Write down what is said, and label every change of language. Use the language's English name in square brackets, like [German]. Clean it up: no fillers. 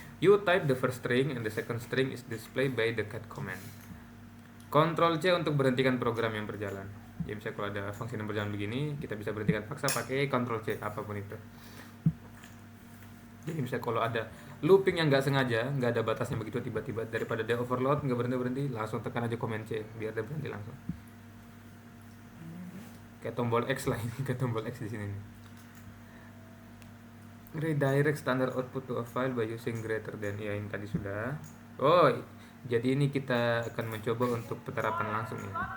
[English] You type the first string and the second string is displayed by the cat command. [Indonesian] Ctrl C untuk berhentikan program yang berjalan. Jadi misalnya kalau ada fungsi yang berjalan begini, kita bisa berhentikan paksa pakai Ctrl C apapun itu. Jadi misalnya kalau ada looping yang nggak sengaja, nggak ada batasnya begitu tiba-tiba daripada dia overload nggak berhenti, langsung tekan aja Command C biar dia berhenti langsung. Kayak tombol X lah ini, kayak tombol X di sini nih. [English] Redirect standard output to a file by using greater than. [Indonesian] Ya ini tadi sudah. Oh, jadi ini kita akan mencoba untuk penerapan langsung ya.